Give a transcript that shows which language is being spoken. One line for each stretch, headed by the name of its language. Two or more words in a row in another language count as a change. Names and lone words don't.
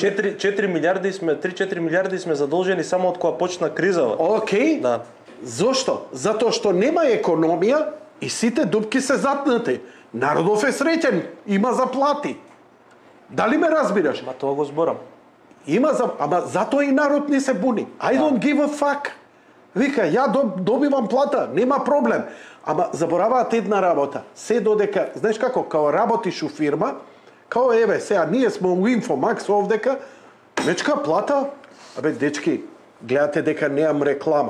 Macedonian: 4 милиарди сме, 3-4 милиарди сме задолжени само од кога почна кризава. Океј. Да. Зошто? Затоа што нема економија и сите дупки се затнати. Народов е среќен, има заплати. Дали ме разбираш? Ма тоа го зборам. Ама затоа и народ не се буни.
English: I don't give a fuck.
Macedonian: Вика, ја добивам плата, нема проблем. Ама забораваат една работа. Се додека, знаеш како, као работиш у фирма, као еве, сега ние сме у Infomax овдека, нечка плата, абе дечки, гледате дека неам реклама.